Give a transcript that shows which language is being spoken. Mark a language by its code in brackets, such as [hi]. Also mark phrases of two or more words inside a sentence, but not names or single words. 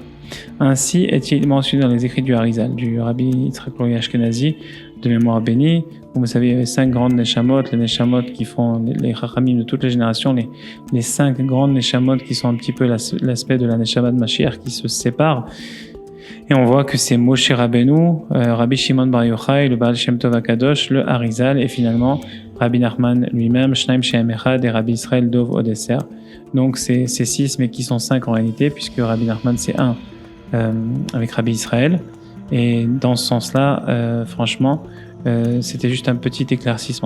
[fr] Ainsi est-il mentionné dans les écrits du Harizal, du Rabbi Yitzhak Lori Ashkenazi, de mémoire bénie. Vous savez, il y avait 5 grandes Neshamot, les Neshamot qui font les Chachamim de toutes les générations, les 5 grandes Neshamot qui sont un petit peu l'aspect de la Neshama de Mashiach qui se séparent. Et on voit que c'est Moshe Rabbeinu, Rabbi Shimon Bar Yochai, le Baal Shem Tov Akadosh, le Harizal, et finalement Rabbi Nachman lui-même, [he] שניים שהם אחד [fr] et Rabbi Israël Dov Odesser. Donc c'est 6, mais qui sont 5 en réalité, puisque Rabbi Nachman c'est 1 avec Rabbi Israël. Et dans ce sens-là, franchement, c'était juste un petit éclaircissement.